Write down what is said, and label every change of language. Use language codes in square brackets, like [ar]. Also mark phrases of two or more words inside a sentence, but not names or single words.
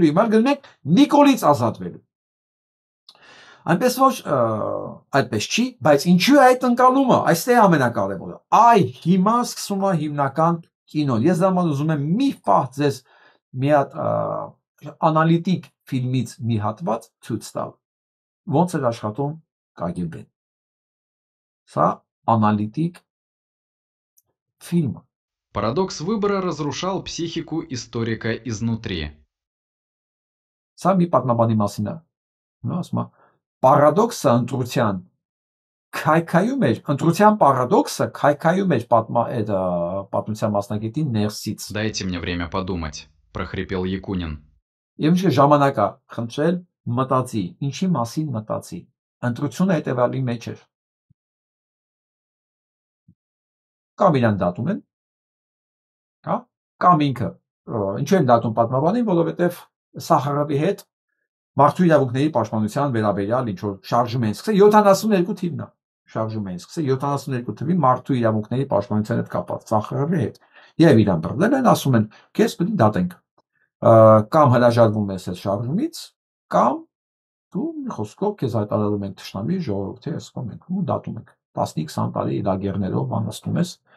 [hy] հիմա գնում ենք Նիկոլից ազատվելու։ Այնպես որ այդպես չի, բայց ինչու է այդ ընկալումը, այստեղ է ամենակարևորը։ Այ հիմա սկսում է հիմնական կինոն։ Ես դա ուզում եմ մի պահ ձեզ մի հատ անալիտիկ ֆիլմից մի հատված ցույց տալ։ Ոնց էր աշխատում KGB-ն։ Սա անալիտիկ фильм. [ru] Парадокс выбора разрушал психику историка изнутри. [hy] Սա մի պատմաբանի մասին է։ Ասում է, պարադոքսը ընտրության պարադոքսը քայքայում էր պատմության մասնագետի ներսից։ [ru] Дайте мне время подумать, прохрипел Якунин. [hy] Եվ ինչ ժամանակ է խնդրել մտածի, ինչի մասին մտածի։ Ընտրությունը հետևյալի մեջ էր։ Կամ իրան դատում են, կամ ինքը, ինչու են դատում պատմաբանին, որովհետև Սախարովի հետ մարդու իրավունքների պաշտպանության վերաբերյալ ինչ որ շարժում են սկսել 72 թիվն է, շարժում են սկսել 72 թվի մարդու իրավունքների պաշտպանության հետ կապված Սախարովի հետ։ Եվ իրան բռնել են, ասում են, քեզ պետք է դատենք։ Կամ հրաժարվում ես այդ շարժումից, կամ դու մի խոսքով քեզ հայտարարում ենք թշնամի, ժողովրդի ասում ենք ու դատում ենք 15-20 տարի լագերներով անցնում ես։